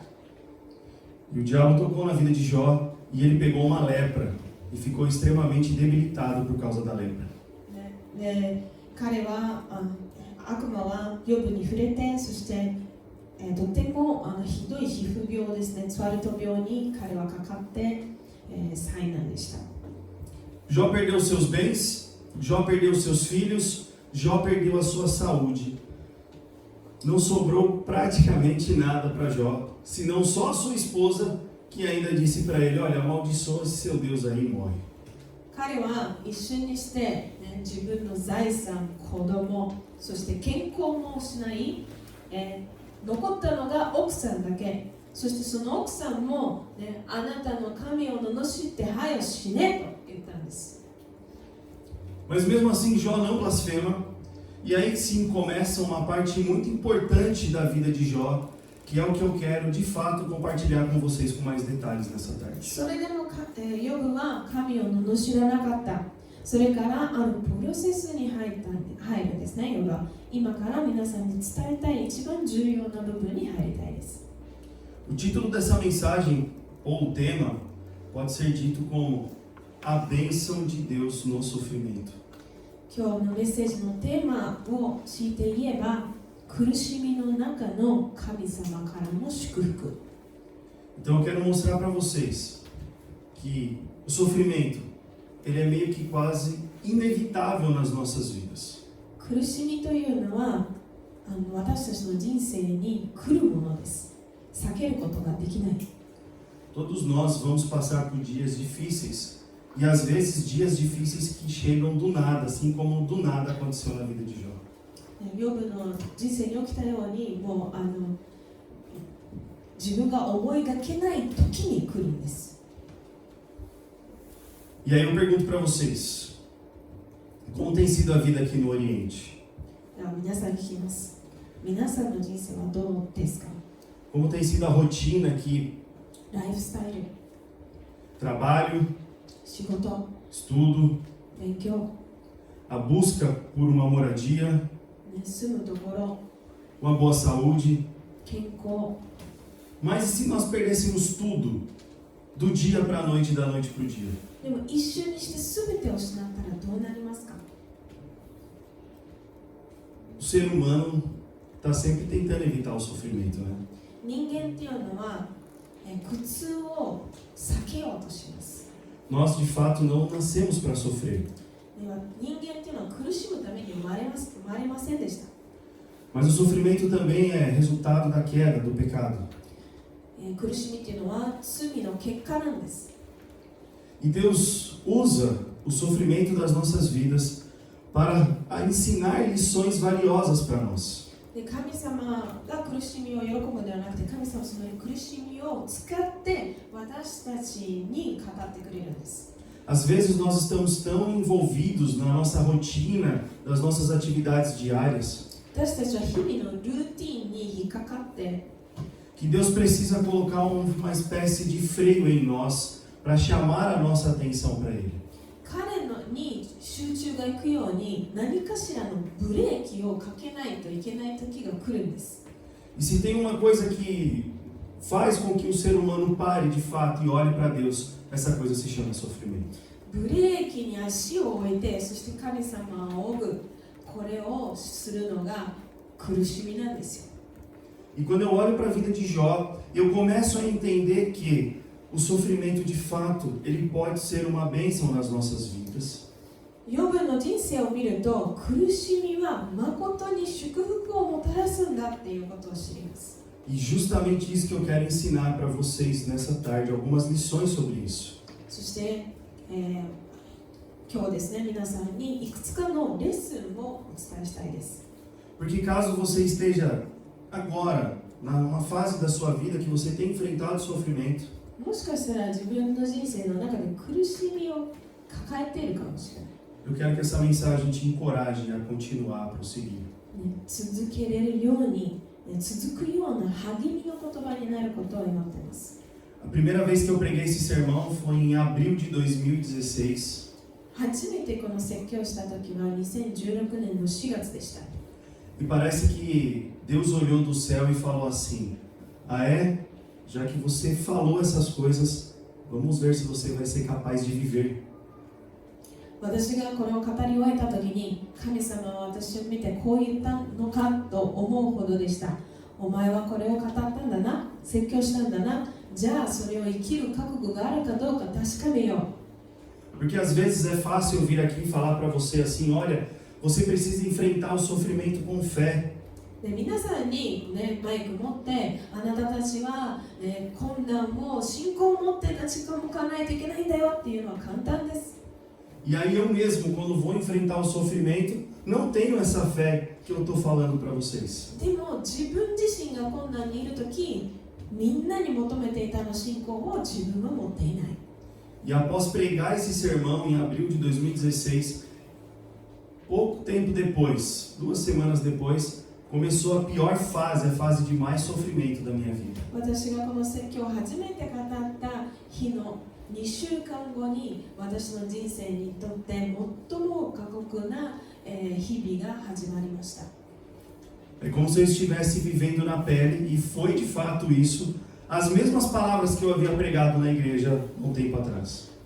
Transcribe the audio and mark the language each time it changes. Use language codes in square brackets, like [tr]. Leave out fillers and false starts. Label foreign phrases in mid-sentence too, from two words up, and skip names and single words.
[pt] E o diabo tocou na vida de Jó e ele pegou uma lepra e ficou extremamente debilitado por causa da lepra. [ja] で彼は悪魔はヨブに触れて、そしてとてもひどい皮膚病ですね、ツワルト病に彼はかかって、災難でした。 [pt] Jó perdeu seus bens, Jó perdeu seus filhos, Jó perdeu a sua saúde. Não sobrou praticamente nada para Jó, senão só a sua esposa, que ainda disse para ele: Olha, amaldiçoa esse seu Deus aí e morre. [ja] 彼は一瞬にして、自分の財産、子供、そして健康も失い、残ったのが奥さんだけ。そしてその奥さんも、あなたの神を罵ってはよ死ねと言ったんです。 [pt] Mas mesmo assim Jó não blasfema, e aí sim começa uma parte muito importante da vida de Jó, que é o que eu quero de fato compartilhar com vocês com mais detalhes nessa tarde. [ja] それでもヨブは神を罵らなかった。それからあるプロセスに入るんですね、ヨブは。今から皆さんに伝えたい一番重要な部分に入りたいです。 [pt] O título dessa mensagem, ou o tema, pode ser dito como a bênção de Deus no sofrimento. [ja] 今日のメッセージのテーマを強いて言えば、苦しみの中の神様からの祝福。 [pt] Então eu quero mostrar para vocês que o sofrimento, ele é meio que quase inevitável nas nossas vidas. [ja] 苦しみというのは私たちの人生に来るものです。避けることができない。 [pt] Todos nós vamos passar por dias difíceis e às vezes dias difíceis que chegam do nada, assim como do nada aconteceu na vida de Jó. [ja] ヨブの人生に起きたように、もう自分が思いがけない時に来るんです。 [pt] E aí eu pergunto para vocês, como tem sido a vida aqui no Oriente? [ja] では皆さん聞きます。皆さんの人生はどうですか？ [pt] Como tem sido a rotina aqui? [ja] ライフスタイル、 [pt] Trabalho, [ja] 仕事、 [pt] estudo, [ja] 勉強、 [pt] a busca por uma moradia, [ja] 住むところ、 [pt] uma boa saúde. [ja] 健康。 [pt] Mas e se nós perdêssemos tudo do dia para a noite e da noite para o dia? [ja] でも一瞬にして全てを失ったらどうなりますか？ [pt] O ser humano está sempre tentando evitar o sofrimento, né? [ja] 人間っていうのは苦痛を避けようとします。 [pt] Nós de fato não nascemos para sofrer, [ja] では人間っていうのは苦しむために生まれませんでした。 [pt] mas o sofrimento também é resultado da queda, do pecado. [ja] 苦しみっていうのは罪の結果なんです。 [pt] E Deus usa o sofrimento das nossas vidas para ensinar lições valiosas para nós. [ja] で神様が苦しみを喜ぶのではなくて、神様はその苦しみを使って私たちに語ってくれるんです。 [pt] Às vezes nós estamos tão envolvidos na nossa rotina, das nossas atividades diárias, [ja] 私たちは日々のルーティンに引っかかって、 [pt] que Deus precisa colocar uma espécie de freio em nós para chamar a nossa atenção para Ele. [ja] 彼のに集中がいくように何かしらのブレーキをかけないといけない時が来るんです。 [pt] E se tem uma coisa que faz com que o ser humano pare de fato e olhe para Deus, essa coisa se chama sofrimento. [ja] ブレーキに足を置いて、そして神様を仰ぐ、これをするのが苦しみなんですよ。 [pt] E quando eu olho para a vida de Jó, eu começo a entender que o sofrimento de fato, ele pode ser uma bênção nas nossas vidas. [ja] ヨブの人生を見ると、苦しみは誠に祝福をもたらすんだっていうことを知ります。 [pt] E justamente isso que eu quero ensinar para vocês nessa tarde, algumas lições sobre isso. [ja] そして、今日ですね、皆さんにいくつかのレッスンをお伝えしたいです。 [pt] Porque caso você esteja agora, numa fase da sua vida que você tem enfrentado sofrimento, [ja] もしかしたら自分の人生の中で苦しみを抱えているかもしれない。 [pt] eu quero que essa mensagem te encoraje a continuar, a prosseguir. [ja] 続けれるように、続くような励みの言葉になることを祈っています。 [pt] A primeira vez que eu preguei esse sermão foi em abril de 2016. [ja] 初めてこの説教をした時は2016年の4月でした。 [pt] E parece que Deus olhou do céu e falou assim: ah é? Já que você falou essas coisas, vamos ver se você vai ser capaz de viver. [ja] 私がこれを語り終えた時に、神様は私を見てこう言ったのかと思うほどでした。お前はこれを語ったんだな、説教したんだな、じゃあそれを生きる覚悟があるかどうか確かめよう。 [pt] Porque às vezes é fácil eu vir aqui e falar para você assim: olha, você precisa enfrentar o sofrimento com fé. [ja] で皆さんに、マイク持ってあなたたちは、困難も信仰を持って立ち向かわないといけないんだよっていうのは簡単です。 [pt] E aí eu mesmo, quando vou enfrentar o sofrimento, não tenho essa fé que eu estou falando para vocês. [ja] でも自分自身が困難にいるとき、みんなに求めていたの信仰を自分は持っていない。 [pt] E após pregar esse sermão em abril de 2016, pouco tempo depois, 2 semanas depois, começou a pior fase, a fase de mais sofrimento da minha vida. [ja] 私がこの説教を初めて語った日の2週間後に、私の人生にとって最も過酷な日々が始まりました。 [pt] É como se eu estivesse vivendo na pele, e foi de fato isso, as mesmas palavras que eu havia pregado na igreja um tempo atrás.